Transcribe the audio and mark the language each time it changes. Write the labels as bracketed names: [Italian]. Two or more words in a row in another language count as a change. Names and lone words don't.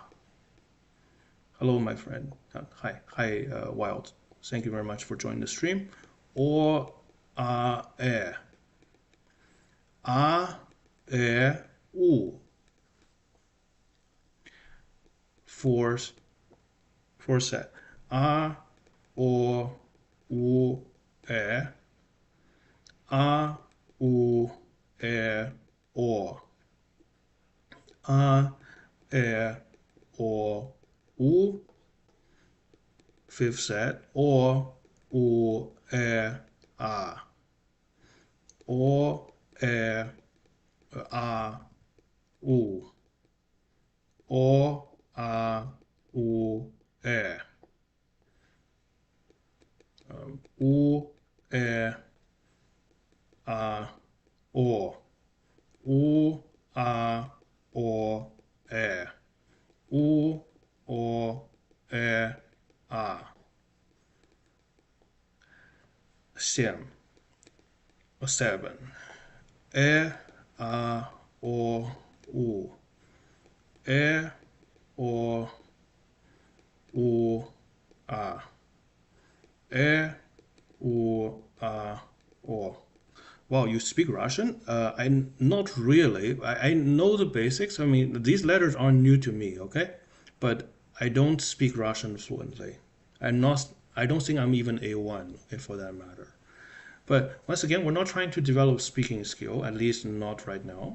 [English] Hello, my friend. Hi, Wild. Thank you very much for joining the stream. Or a, u. Four, four set. A, o, u, a, u, o. A, o, u. Fifth set. Or, u, a. Or, a, u. Or, a, u, U, a, o. U, a, o, U, o, a. Seven. Seven. A, o, u. O, u, a. U, a, o. Wow, you speak Russian? I not really. I know the basics. I mean, these letters aren't new to me, okay? But I don't speak Russian fluently. I'm not. I don't think I'm even A1, if for that matter. But once again, we're not trying to develop speaking skill, at least not right now.